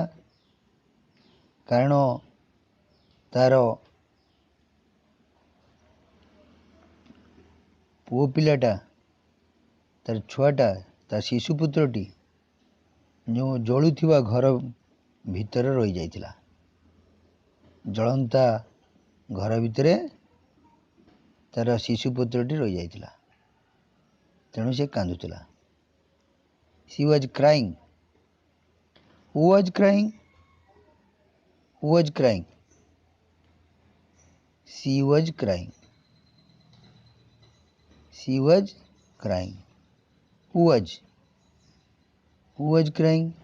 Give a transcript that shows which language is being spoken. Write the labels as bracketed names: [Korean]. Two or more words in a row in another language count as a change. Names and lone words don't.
[Odia] କାରଣ ତାର ପୁଅ ପିଲାଟା, ତାର ଛୁଆଟା, ତା ଶିଶୁପୁତ୍ରଟି ଯେଉଁ ଜଳୁଥିବା ଘର ଭିତରେ ରହିଯାଇଥିଲା। ଜଳନ୍ତା ଘର ଭିତରେ ତାର ଶିଶୁପୁତ୍ରଟି ରହିଯାଇଥିଲା। ତେଣୁ ସେ କାନ୍ଦୁଥିଲା। [English] She was crying. Who was crying? Who was crying? She was crying. She was crying. Who was? Who was crying?